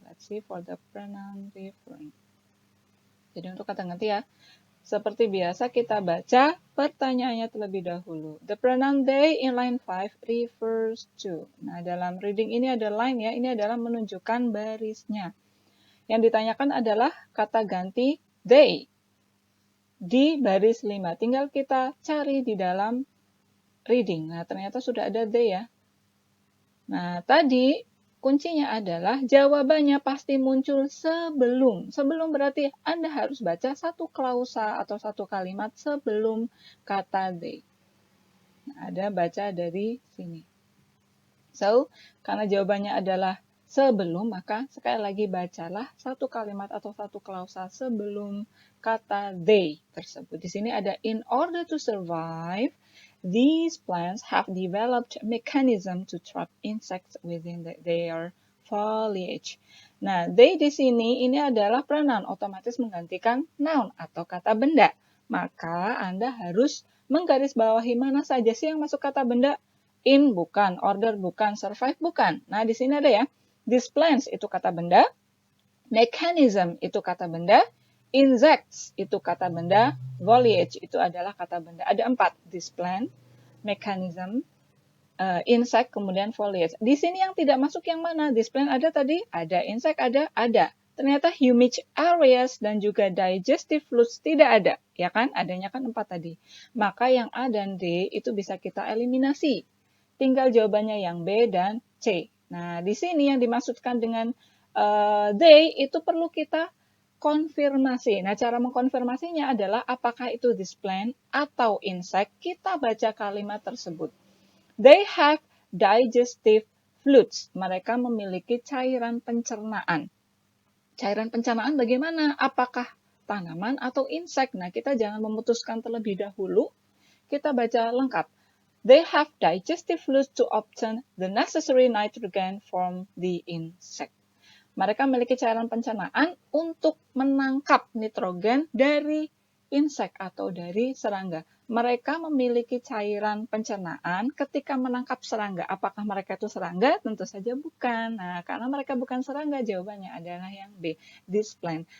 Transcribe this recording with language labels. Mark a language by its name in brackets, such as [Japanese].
[English] Let's see for the pronoun referring. [Indonesian] Jadi untuk kata ganti ya. Seperti biasa kita baca pertanyaannya terlebih dahulu. [English] The pronoun they in line 5 refers to. [Indonesian] Nah, dalam reading ini ada line ya. Ini adalah menunjukkan barisnya. Yang ditanyakan adalah kata ganti they di baris 5. Tinggal kita cari di dalam reading. Nah, ternyata sudah ada they ya. Nah, tadi kuncinya adalah jawabannya pasti muncul sebelum. Sebelum berarti Anda harus baca satu klausa atau satu kalimat sebelum kata they. Nah, ada baca dari sini. So, karena jawabannya adalah sebelum, maka sekali lagi bacalah satu kalimat atau satu klausa sebelum kata they tersebut. Di sini ada [English] in order to survive, these plants have developed mechanism to trap insects within their foliage. [Indonesian] Nah, they di sini ini adalah pronoun, otomatis menggantikan noun atau kata benda. Maka Anda harus menggarisbawahi mana saja sih yang masuk kata benda. In bukan, order bukan, survive bukan. Nah, di sini ada ya. These plants itu kata benda, mechanism itu kata benda, insects itu kata benda, foliage itu adalah kata benda. Ada 4, this plant, mechanism, insect, kemudian foliage. Di sini yang tidak masuk yang mana? This plant ada tadi? Ada. Insect ada? Ada. Ternyata humid areas dan juga digestive fluids tidak ada. Ya kan? Adanya kan 4 tadi. Maka yang A dan D itu bisa kita eliminasi. Tinggal jawabannya yang B dan C. Nah, di sini yang dimaksudkan dengan they itu perlu kita konfirmasi. Nah, cara mengkonfirmasinya adalah apakah itu this plant atau insect. Kita baca kalimat tersebut. [English] They have digestive fluids. [Indonesian] Mereka memiliki cairan pencernaan. Cairan pencernaan bagaimana? Apakah tanaman atau insect? Nah, kita jangan memutuskan terlebih dahulu. Kita baca lengkap. [English] They have digestive fluids to obtain the necessary nitrogen from the insect. [Indonesian] Mereka memiliki cairan pencernaan untuk menangkap nitrogen dari insek atau dari serangga. Mereka memiliki cairan pencernaan ketika menangkap serangga. Apakah mereka itu serangga? Tentu saja bukan. Nah, karena mereka bukan serangga, jawabannya adalah yang B, this plant.